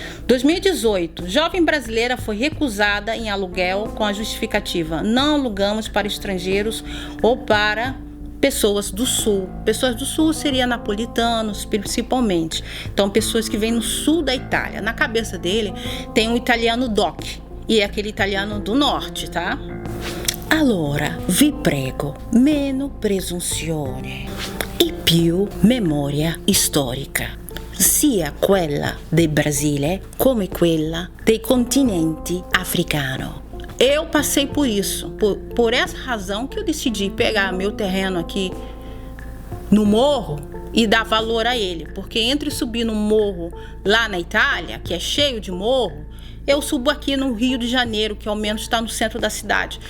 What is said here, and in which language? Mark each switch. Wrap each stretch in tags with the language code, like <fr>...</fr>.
<pt>2018, jovem brasileira foi recusada em aluguel com a justificativa: não alugamos para estrangeiros ou para pessoas do sul. Pessoas do sul seria napolitanos, principalmente. Então, pessoas que vêm no sul da Itália. Na cabeça dele tem um italiano doc, e é aquele italiano do norte, tá?</pt> <it>Allora, vi prego, meno presunzione e più memoria storica, sia quella del Brasile come quella dei continenti africano.</it> <pt>Eu passei por isso, por essa razão que eu decidi pegar meu terreno aqui no morro e dar valor a ele, porque entre subir no morro lá na Itália, que é cheio de morro, eu subo aqui no Rio de Janeiro, que ao menos está no centro da cidade.</pt>